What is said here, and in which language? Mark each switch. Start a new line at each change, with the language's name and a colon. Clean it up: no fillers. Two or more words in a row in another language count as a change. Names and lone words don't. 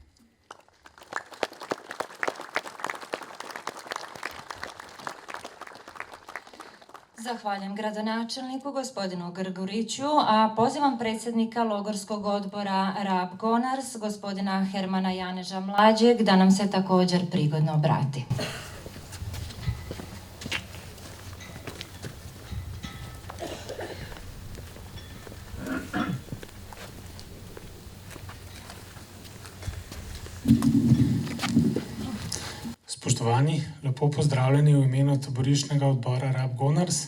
Croatian: Zahvaljujem gradonačelniku gospodinu Grguriću, a pozivam predsjednika Logorskog odbora Rab Gonars, gospodina Hermana Janeža Mlađeg, da nam se također prigodno obrati.
Slovenian: Spoštovani, lepo pozdravljeni v imenu taboriščnega odbora Rab Gonars.